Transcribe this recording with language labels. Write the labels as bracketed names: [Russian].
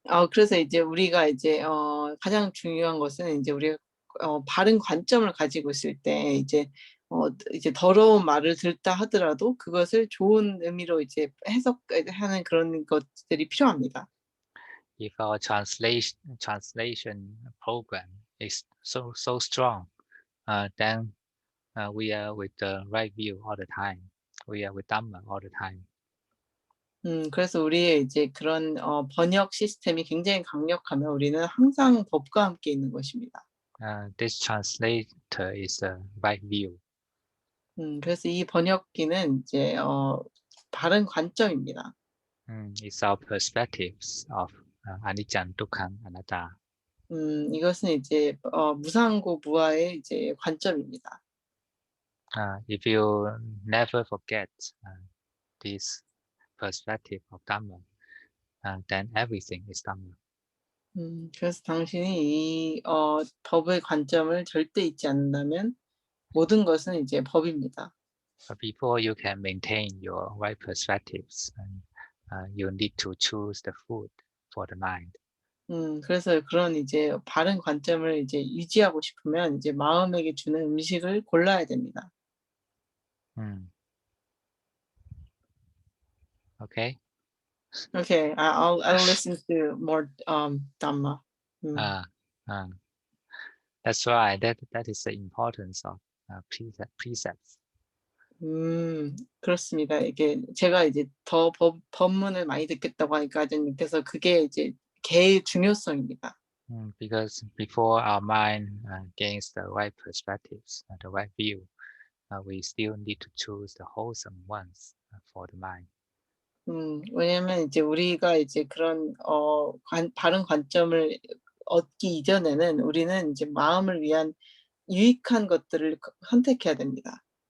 [Korean] 그래서 이제 우리가 이제 가장 중요한 것은 이제 우리가 바른 관점을 가지고 있을 때 이제 더러운 말을 듣다 하더라도 그것을 좋은 의미로 이제 해석하는 그런 것들이 필요합니다. [English] If our translation program is so strong, then we are with the right view all the time. We are with Dhamma all the time. [Korean] 그래서 우리의 이제 그런 번역 시스템이 굉장히 강력하면 우리는 항상 법과 함께 있는 것입니다. [English] This translator is the right view. [Korean] 그래서 이 번역기는 이제 바른 관점입니다. [English] It's our perspectives of anicca, dukkha, anatta. [Korean] 이것은 이제 무상고 무아의 이제 관점입니다. [English] If you never forget this perspective of Dhamma, then everything is Dhamma. [Korean] 그래서 당신이 이 법의 관점을 절대 잊지 않는다면 모든 것은 이제 법입니다. [English] But before you can maintain your right perspectives, you need to choose the food for the mind. [Korean] 그래서 그런 이제 바른 관점을 이제 유지하고 싶으면 이제 마음에게 주는 음식을 골라야 됩니다. [English] Okay. Okay, I'll listen to more Dhamma. That's right. That is the importance of precepts. [Korean] 그렇습니다. 이게 제가 이제 더 법문을 많이 듣겠다고 하니까 아저님께서 그게 이제 개의 중요성입니다. [English] Because before our mind gains the right perspectives, the right view, we still need to choose the wholesome ones for the mind. [Korean] 왜냐면 이제 우리가 이제 그런 바른 관점을 얻기 이전에는 우리는 이제 마음을 위한 유익한 것들을 선택해야 됩니다.